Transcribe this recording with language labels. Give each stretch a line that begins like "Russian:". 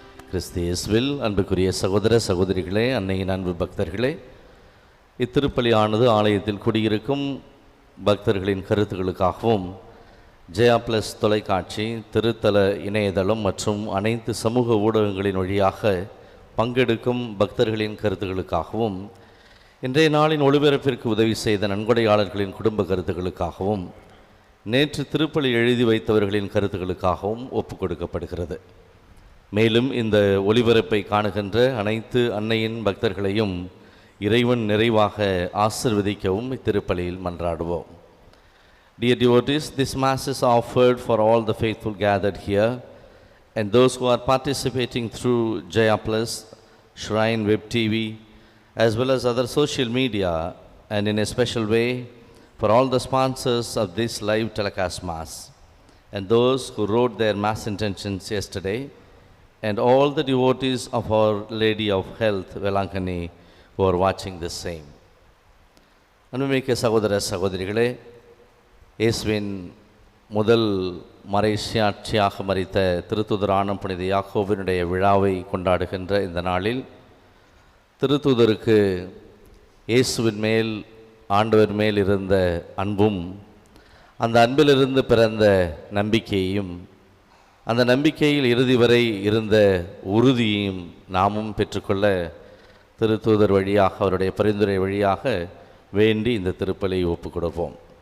Tamil: கிறிஸ்து இயேசுவில் அன்புக்குரிய சகோதர சகோதரிகளே, அன்னையின் அன்பு பக்தர்களே, இத்திருப்பலியானது ஆலயத்தில் குடியிருக்கும் பக்தர்களின் கருத்துக்களுக்காகவும் ஜெயா பிளஸ் தொலைக்காட்சி, திருத்தல இணையதளம் மற்றும் அனைத்து சமூக ஊடகங்களின் வழியாக பங்கெடுக்கும் பக்தர்களின் கருத்துக்களுக்காகவும், இன்றைய நாளின் ஒளிபரப்பிற்கு உதவி செய்த நன்கொடையாளர்களின் குடும்ப கருத்துக்களுக்காகவும், நேற்று திருப்பலி எழுதி வைத்தவர்களின் கருத்துக்களுக்காகவும் ஒப்புக் கொடுக்கப்படுகிறது. மேலும் இந்த ஒளிபரப்பை காணுகின்ற அனைத்து அன்னையின் பக்தர்களையும் இறைவன் நிறைவாக ஆசிர்வதிக்கவும் இத்திருப்பலியில் மன்றாடுவோம்.
English: Dear devotees, this Mass is offered for all the faithful gathered here and those who are participating through Jaya Plus, Shrine Web TV, as well as other social media, and in a special way for all the sponsors of this live telecast Mass, and those who wrote their Mass intentions yesterday, and all the devotees of Our Lady of Health, Velankani, who are watching the same.
Tamil: அன்புமிக்க சகோதர சகோதரிகளே, இயேசுவின் முதல் மறைசாட்சியாக மரித்த திருத்தூதரான புனித யாக்கோபினுடைய விழாவை கொண்டாடுகின்ற இந்த நாளில் திருத்தூதருக்கு இயேசுவின் மேல், ஆண்டவர் மேல் இருந்த அன்பும், அந்த அன்பிலிருந்து பிறந்த நம்பிக்கையையும், அந்த நம்பிக்கையில் இறுதி வரை இருந்த உறுதியையும் நாமும் பெற்றுக்கொள்ள திருத்தூதர் வழியாக, அவருடைய பரிந்துரை வழியாக வேண்டி இந்த திருப்பலியை ஒப்புக் கொடுப்போம்.